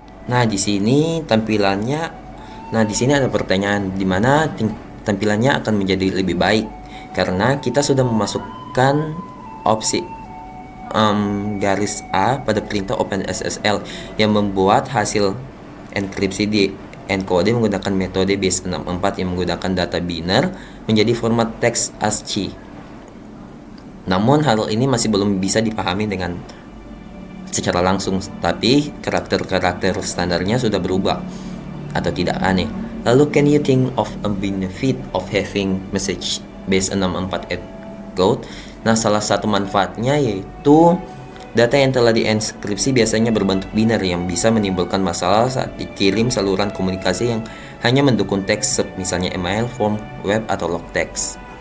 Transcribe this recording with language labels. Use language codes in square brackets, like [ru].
[id] Nah, di sini tampilannya, nah di sini ada pertanyaan di mana tampilannya akan menjadi lebih baik karena kita sudah memasukkan opsi garis A pada perintah OpenSSL yang membuat hasil enkripsi di encode menggunakan metode base64 yang menggunakan data biner menjadi format teks ASCII. Namun hal ini masih belum bisa dipahami dengan secara langsung, tapi karakter-karakter standarnya sudah berubah atau tidak aneh. [en] Lalu, can you think of a benefit of having message base 64 code? [id] Nah, salah satu manfaatnya yaitu data yang telah dienkripsi biasanya berbentuk biner yang bisa menimbulkan masalah saat dikirim saluran komunikasi yang hanya mendukung teks, misalnya email, form, web, atau log text.